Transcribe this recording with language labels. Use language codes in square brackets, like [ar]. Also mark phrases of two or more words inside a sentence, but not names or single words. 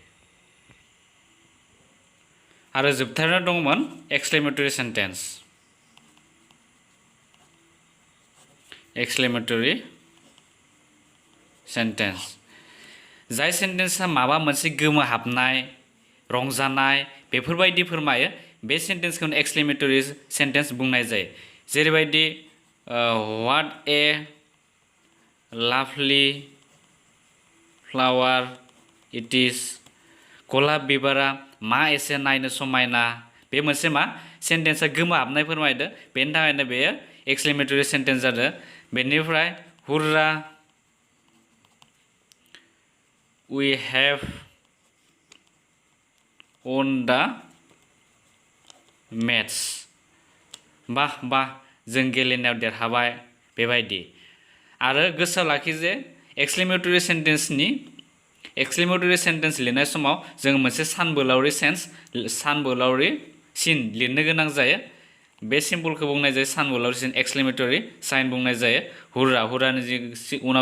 [brx] आरो जोबथारनायाव दंमोन [en] exclamatory sentence exclamatory sentence [brx] जाय सेन्टेन्सआ माबा मोनसे गोमोहाबनाय रंजानाय बेफोरबायदि फोरमायो बे सेन्टेन्सखौनो [en] exclamatory sentence [brx] बुंनाय जायो जेरैबायदि [en] what a lovely flower it is [brx] गलाब बिबारा मा एसे नायनो समायना बे मोनसे मा सेन्टेन्सआ गोमोहाबनाय फोरमायदो बेनि थाखायनो बेयो [en] exclamatory sentence [brx] जादों बेनिफ्राय हुर्रा [en] we have won the match [brx] बाह बाह जों गेलेनायाव देरहाबाय बेबायदि आरो गोसोआव लाखि जे [en] exclamatory sentence [brx] लिरनाय समाव जों मोनसे सानबोलावरि सिन लिरनो गोनां जायो बे सिम्बलखौ बुंनाय जायो सानबोलावरि सिन [en] exclamatory sign [brx] बुंनाय जायो हुर्रानि उनाव